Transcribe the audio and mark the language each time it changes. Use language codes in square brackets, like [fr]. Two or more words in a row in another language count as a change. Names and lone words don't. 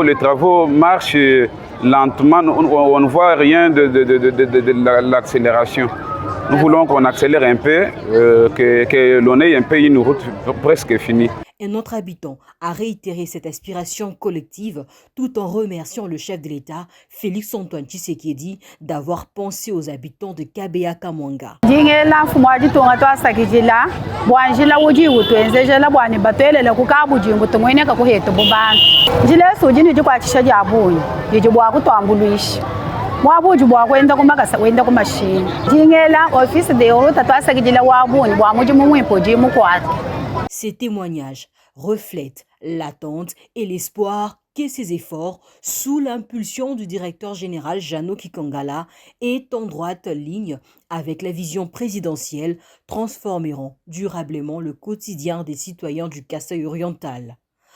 [fr] Les travaux marchent lentement. On ne voit rien de l'accélération. Nous voulons qu'on accélère un peu, que l'on ait un peu une route presque finie. Un autre habitant a réitéré cette aspiration collective tout en remerciant le chef de l'État, Félix Antoine Tshisekedi, d'avoir pensé aux habitants de Kabea-Kamwanga. [lua] Wabuji bwakwenda kumakasa wenda kumashini jingela [fr] office de route [lua] twasagijila wabuni bwamuji mumwipo jimukwata. [fr] Ces témoignages reflètent l'attente et l'espoir que ces efforts, sous l'impulsion du directeur général Jano Kikangala, et en droite ligne avec la vision présidentielle, transformeront durablement le quotidien des citoyens du Kasaï oriental.